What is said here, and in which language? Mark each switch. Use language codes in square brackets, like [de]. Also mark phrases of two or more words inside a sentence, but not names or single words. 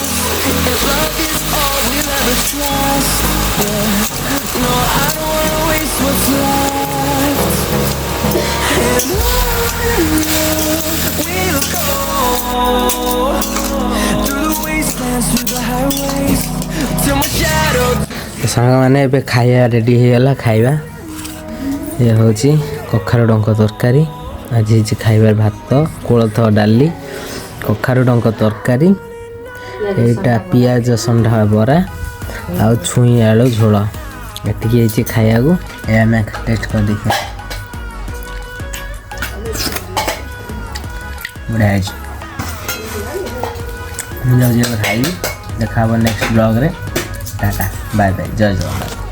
[en] If love is all we'll ever trust, yeah. No, I don't wanna waste what's left. And on we'll go through the wastelands, through the highways. [or] ସାଙ୍ଗମାନେ ଏବେ ଖାଇବା ରେଡ଼ି ହେଇଗଲା। ଖାଇବା ଇଏ ହେଉଛି କଖାରୁ ଡଙ୍କ ତରକାରୀ। ଆଜି ହେଇଛି ଖାଇବାର ଭାତ, କୋଳଥ ଡାଲି, କଖାରୁ ଡଙ୍କ ତରକାରୀ, ଏଇଟା ପିଆଜ ସଣ୍ଡା ବରା ଆଉ ଛୁଇଁ ଆଳୁ ଝୋଳ। ଏତିକି ହେଇଛି ଖାଇବାକୁ। ଏ ଆମେ ଟେଷ୍ଟ କରିଦେଇକି ବଢ଼ିଆ ହେଇଛି। ମୁଁ ଯାଉଛି ଖାଇବି। ଦେଖା ହେବ [en] next blogରେ। tata bye bye, [or] ଜୟ ଜଗନ୍ନାଥ।